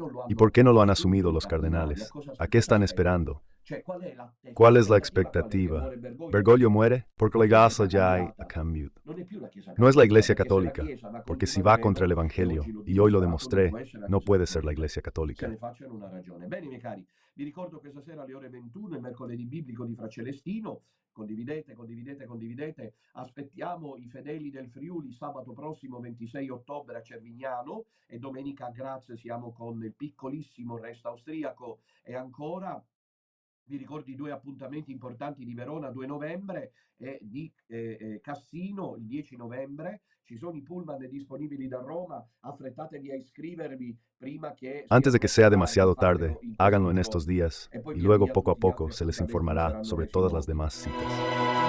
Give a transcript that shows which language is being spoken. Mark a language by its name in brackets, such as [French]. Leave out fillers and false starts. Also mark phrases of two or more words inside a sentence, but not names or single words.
[Spanish] ¿Y por qué no lo han asumido los cardenales? ¿A qué están esperando? ¿Cuál es la expectativa? ¿Bergoglio muere? Porque la Iglesia ya ha cambiado. No es la Iglesia Católica, porque si va contra el Evangelio, y hoy lo demostré, no puede ser la Iglesia Católica. [Italian] Bene, miei cari, vi ricordo questa sera alle ore 21 il mercoledì biblico di Fra Celestino. Condividete, condividete, condividete. Aspettiamo i fedeli del Friuli sabato prossimo 26 ottobre a Cervignano e domenica a Graz siamo con il piccolissimo Resta Austriaco e ancora vi ricordo i due appuntamenti importanti di Verona 2 novembre e di Cassino il 10 novembre. Ci sono i pullman disponibili da Roma, affrettatevi a iscrivervi prima che sia [Spanish] Antes de que [Italian] troppo [Spanish] sea [Italian] tardi, [Spanish] demasiado tarde, [Italian] fatelo in questi [Spanish] háganlo en [Italian] giorni [Spanish] estos días, [Italian] e poi [Spanish] y [Italian] piano [Spanish] luego [Italian] piano [Spanish] poco a [Italian] tutti gli altri [Spanish] poco se les [Italian] appuntamenti [Spanish] informará [Italian] saranno [Spanish] sobre [Italian] messi in [Spanish] todas las [Italian] ordine. [Spanish] demás citas.